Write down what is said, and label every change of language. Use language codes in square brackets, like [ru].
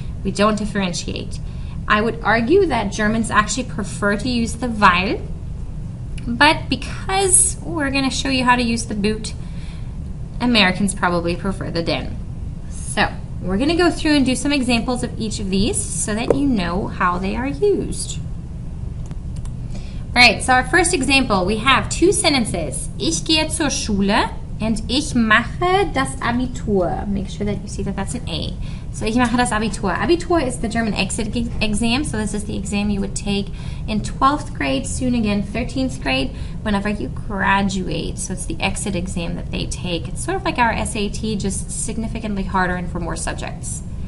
[en] We don't differentiate. I would argue that Germans actually prefer to use the weil, but because we're going to show you how to use the boot, Americans probably prefer the denn. So we're going to go through and do some examples of each of these so that you know how they are used. All right, so our first example, we have 2 sentences. [de] Ich gehe zur Schule and ich mache das Abitur. [en] Make sure that you see that that's an A. So [de] ich mache das Abitur. [en] Abitur is the German exit exam, so this is the exam you would take in 12th grade, soon again 13th grade, whenever you graduate. So it's the exit exam that they take. It's sort of like our SAT, just significantly harder and for more subjects.